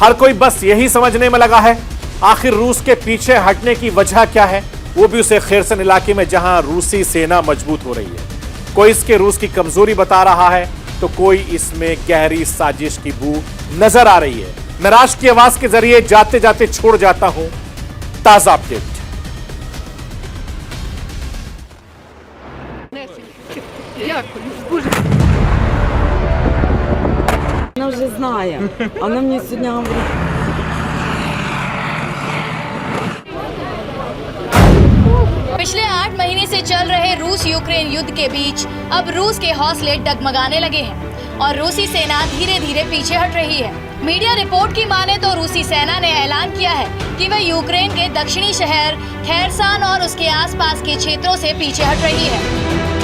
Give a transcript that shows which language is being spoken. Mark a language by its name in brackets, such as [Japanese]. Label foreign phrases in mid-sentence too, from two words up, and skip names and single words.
[Hindi] हर कोई बस यही समझने में लगा है आखिर रूस के पीछे हटने की वजह क्या है, वो भी उसे खेरसन इलाके में जहां रूसी सेना मजबूत हो रही है। कोई इसके रूस की कमजोरी बता रहा है तो कोई इसमें गहरी साजिश की बू नजर आ रही है। मैं राष्ट्र की आवाज के जरिए जाते जाते छोड़ जाता हूं ताजा अपडेट। [Russian] Она уже знает. Она мне сегодня говорит. [Hindi] पिछले 8 महीने से चल रहे रूस यूक्रेन युद्ध के बीच अब रूस के हौसले डगमगाने लगे हैं और रूसी सेना धीरे धीरे पीछे हट रही है। मीडिया रिपोर्ट की माने तो रूसी सेना ने ऐलान किया है कि वह यूक्रेन के दक्षिणी शहर खेरसन और उसके आसपास के क्षेत्रों से पीछे हट रही है।